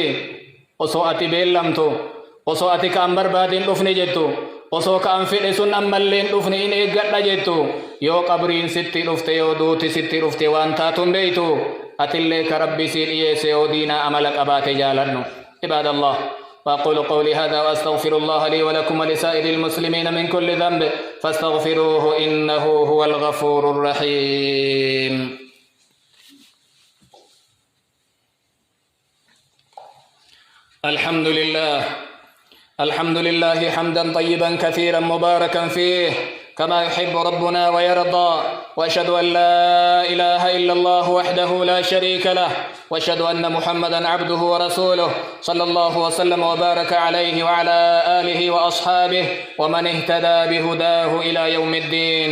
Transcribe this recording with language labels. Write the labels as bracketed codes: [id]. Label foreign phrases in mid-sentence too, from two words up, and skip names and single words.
[om] Osoo ati beellamtu, osoo ati ka'an barbaadin dhufni jettu, osoo ka'an fedhe sun ammalleen dhufni in eeggadha jettu, yoo qabriin sitti dhufte yoo duuti sitti dhufte waan taatun beeytu atillee ka rabbi sii dhiyeesse yoo diinaa amala qabaate jaalannu. Ibaadallah. [ar] وأقول قولي هذا وأستغفر الله لي ولكم ولسائر المسلمين من كل ذنب فاستغفروه إنه هو الغفور الرحيم. الحمد لله حمدا طيبا كثيرا مباركا فيه كما يحب ربنا ويرضى، وأشهد أن لا إله إلا الله وحده لا شريك له، وأشهد أن محمدا عبده ورسوله صلى الله وسلم وبارك عليه وعلى آله وأصحابه ومن اهتدى بهداه إلى يوم الدين.